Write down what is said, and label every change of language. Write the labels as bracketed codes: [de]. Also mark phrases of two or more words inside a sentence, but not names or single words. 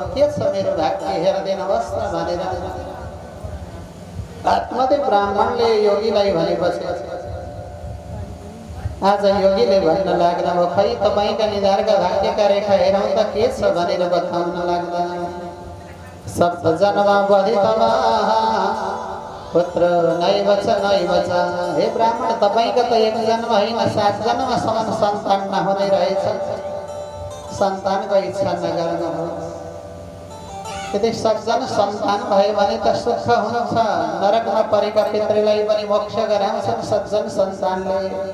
[ne] के छ मेरो भाग्य हेरिदिनुहोस् न भनेर आत्मदेव ब्राह्मणले योगीलाई भनेपछि आज योगीले भन्न लाग्दा हो, खै तपाईँका निधारका भाग्यका रेखा हेरौँ त के छ भनेर बताउन लाग्दा। [sa] सप्त जन्म बधितमा पुत्र नैव छ। [ne] हे ब्राह्मण, तपाईँका त एक जन्म होइन 7 जन्मसम्म सन्तान नहुने रहेछ। सन्तानको इच्छा नगर्नु हो। यदि सज्जन सन्तान भयो भने त सुख हुन्छ। नरकमा परेका पितृलाई पनि मोक्ष गराउँछन् सज्जन सन्तानले।